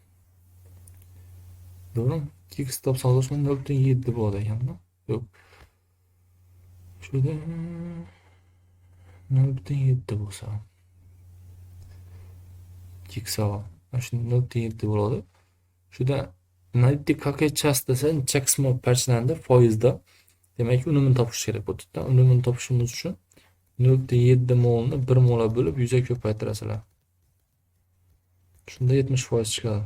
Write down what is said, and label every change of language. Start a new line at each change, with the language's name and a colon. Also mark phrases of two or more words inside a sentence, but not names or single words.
Uzbek: Doğru. X topsangiz shunda 0.7 bo'ladi ekan-da. Yo'q. Shunda 0.7 bo'lsa. X savol. Shunda 0.7 bo'ladi. Shunda
Russian: найти какая часть
Uzbek: desa necha qismi parchalandi foizda. Demak, unumini topish kerak bo'ldi-da. Unumini topishimiz uchun 0.7 molni 1 mola bo'lib 100 ga ko'paytirasizlar. Shunda 70% chiqadi.